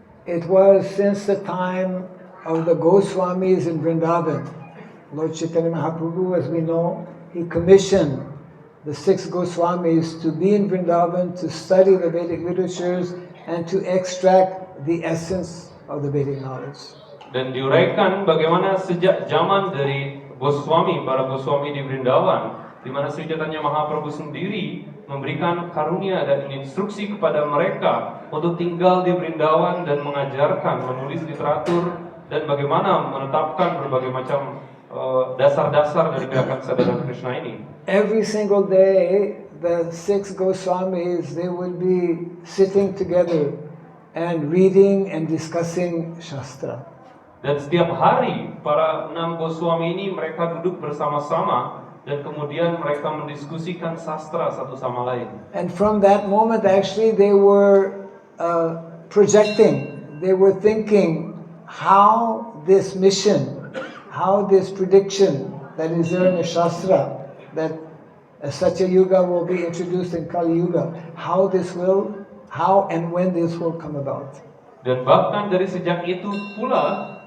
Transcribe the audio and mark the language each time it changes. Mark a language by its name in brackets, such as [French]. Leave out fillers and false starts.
[English] It was since the time of the Goswamis in Vrindavan. Lord Chaitanya Mahaprabhu, as we know, he commissioned the 6 Goswamis to be in Vrindavan to study the Vedic literatures and to extract the essence of the Vedic knowledge. [Indonesian] Dan diuraikan bagaimana sejak zaman dari para Goswami di Vrindavan, di mana Sri Chaitanya Mahaprabhu sendiri memberikan karunia dan instruksi kepada mereka untuk tinggal di Vrindavan dan mengajarkan, menulis literatur, dan bagaimana menetapkan berbagai macam dasar-dasar dari gerakan kesadaran Krishna ini. [English] Every single day, the 6 Goswamis, they would be sitting together and reading and discussing Shastra. [Indonesian] Dan setiap hari para 6 Goswami ini mereka duduk bersama-sama dan kemudian mereka mendiskusikan sastra satu sama lain. [English] And from that moment, actually, they were projecting, they were thinking how this mission, how this prediction that is there in the Shastra, that Satya Yuga will be introduced in Kali Yuga, how and when this will come about. [Indonesian] Dan bahkan dari sejak itu pula